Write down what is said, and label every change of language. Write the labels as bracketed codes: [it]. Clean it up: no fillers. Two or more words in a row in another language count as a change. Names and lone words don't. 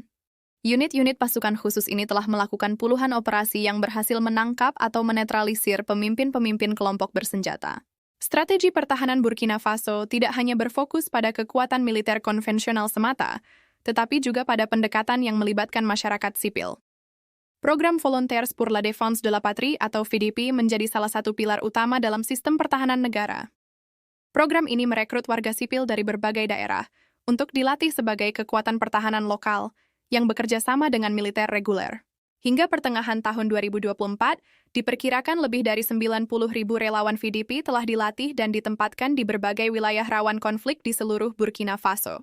[id] Unit-unit pasukan khusus ini telah melakukan puluhan operasi yang berhasil menangkap atau menetralisir pemimpin-pemimpin kelompok bersenjata. Strategi pertahanan Burkina Faso tidak hanya berfokus pada kekuatan militer konvensional semata, tetapi juga pada pendekatan yang melibatkan masyarakat sipil. Program [fr] Volontaires pour la Défense de la Patrie [id] atau VDP menjadi salah satu pilar utama dalam sistem pertahanan negara. Program ini merekrut warga sipil dari berbagai daerah untuk dilatih sebagai kekuatan pertahanan lokal yang bekerja sama dengan militer reguler. Hingga pertengahan tahun 2024, diperkirakan lebih dari 90.000 relawan VDP telah dilatih dan ditempatkan di berbagai wilayah rawan konflik di seluruh Burkina Faso.